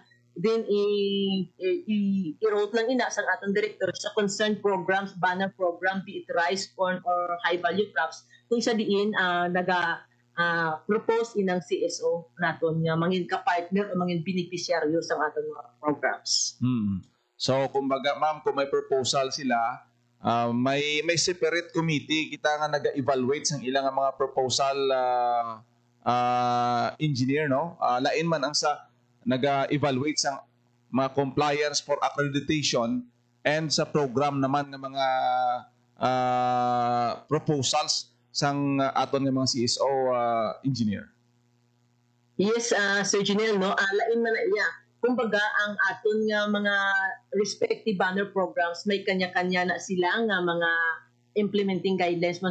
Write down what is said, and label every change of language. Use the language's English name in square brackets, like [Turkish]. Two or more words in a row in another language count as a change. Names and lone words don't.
[Hiligaynon] Then, i-wrote lang ina sa atong director sa [English] concerned programs, banner program, be it rice, corn, or high-value crops, [Hiligaynon] kung isa diin propose inang CSO naton nga mangin ka-partner o mangin beneficiaryo sa aton mga programs. So kumbaga ma'am, kung may proposal sila, may [English] separate committee [Hiligaynon] kita nga naga-evaluate sang ilang mga proposal, engineer, no? Lain man ang sa naga-evaluate sang mga [English] compliance for accreditation and [Hiligaynon] sa program naman ng mga proposals sang aton nga mga CSO, engineer. Yes, Sir Janelle, no? Lain man na iya. Kumbaga, ang aton nga mga [English] respective banner programs, [Hiligaynon] may kanya-kanya na sila nga mga [English] implementing guidelines [Hiligaynon] man